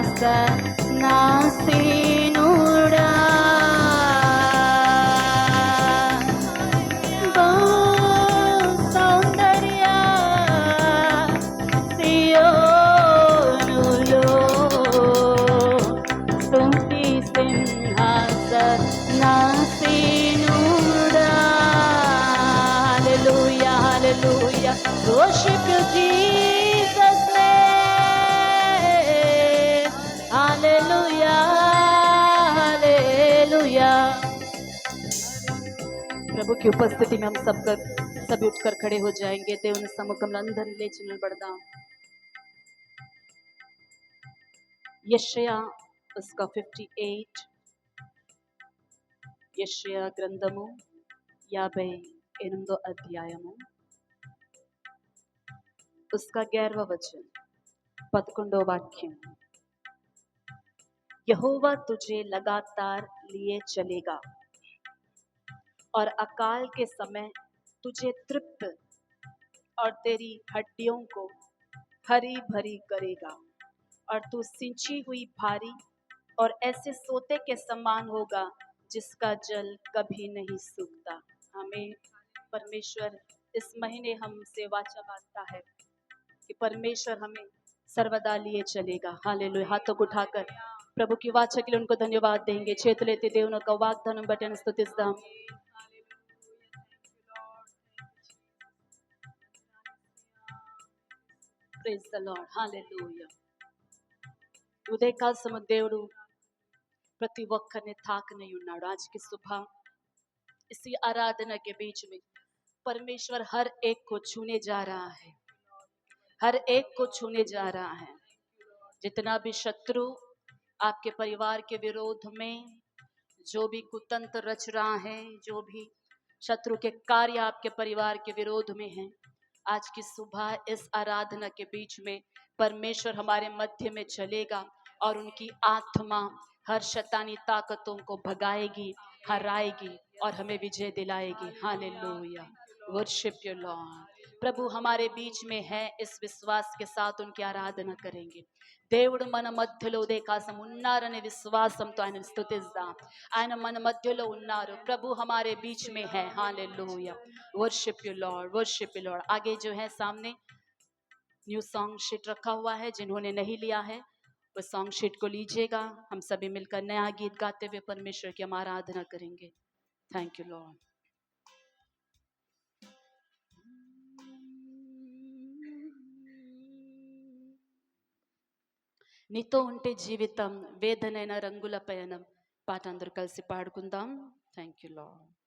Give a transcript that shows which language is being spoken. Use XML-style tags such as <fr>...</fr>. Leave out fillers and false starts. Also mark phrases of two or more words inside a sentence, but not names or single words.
<te>నాసీనుడా సౌందర్య సియోనులో స్తుతి సింహాసనాసీనుడా.</te> <en>Hallelujah, hallelujah. Worship you, Jesus name. Hallelujah, hallelujah.</en> <hi>प्रभु की उपस्थिति में हम सभी उठकर खड़े हो जाएंगे.</hi> <te>దేవుని సముఖంలో అందరం లేచి నిలబడదాం. యెషయా उसका 58 యెషయా గ్రంథము 58 అధ్యాయము</te> <hi>उसका 11वां वचन 11वां वाक्य. यहोवा तुझे लगातार लिए चलेगा और अकाल के समय तुझे तृप्त और तेरी हड्डियों को हरी भरी करेगा और तू सिंची हुई भारी और ऐसे सोते के समान होगा जिसका जल कभी नहीं सूखता. हमें परमेश्वर इस महीने हमसे वाचा बांधता है कि परमेश्वर हमें सर्वदा लिए चलेगा. हालेलुया. हाथों को उठाकर प्रभु की वाचा के लिए उनको धन्यवाद देंगे.</hi> <te>చేతులెత్తి దేవుని యొక్క వాగ్దానం బట్టి ఆయన స్తుతిస్తాం.</te> <en>Praise the Lord. Hallelujah.</en> <te>ఉదయకాల సమయం దేవుడు ప్రతి ఒక్కరిని తాకనే ఉన్నాడు.</te> <hi>आज की सुबह इसी आराधना के बीच में परमेश्वर हर एक को छूने जा रहा है. हर एक को छूने जा रहा है. जितना भी शत्रु आपके परिवार के विरोध में जो भी कुतंत्र रच रहा है, जो भी शत्रु के कार्य आपके परिवार के विरोध में हैं, आज की सुबह इस आराधना के बीच में परमेश्वर हमारे मध्य में चलेगा और उनकी आत्मा हर शैतानी ताकतों को भगाएगी, हराएगी और हमें विजय दिलाएगी. हालेलुया.</hi> <en>worship you Lord.</en> <hi>प्रभु हमारे बीच में है. इस विश्वास के साथ उनकी आराधना करेंगे.</hi> <te>దేవుడు మన మధ్యలో ఉదయకాలం ఉన్నారనే విశ్వాసంతో ఆయన స్తుతిద్దాం. ఆయన మన మధ్యలో ఉన్నారు.</te> <hi>प्रभु हमारे बीच में है. हालेलुया.</hi> <en>Worship you Lord. Worship you Lord.</en> <hi>आगे जो है सामने</hi> <en>new song sheet</en> <hi>रखा हुआ है. जिन्होंने नहीं लिया है वो</hi> <en>song sheet</en> <hi>को लीजिएगा. हम सभी मिलकर नया गीत गाते हुए परमेश्वर की हम आराधना करेंगे.</hi> <en>Thank you Lord.</en> <te>నీతో ఉంటే జీవితం వేదనైన రంగుల పయనం పాట అందరూ కలిసి పాడుకుందాం.</te> <en>Thank you Lord.</en>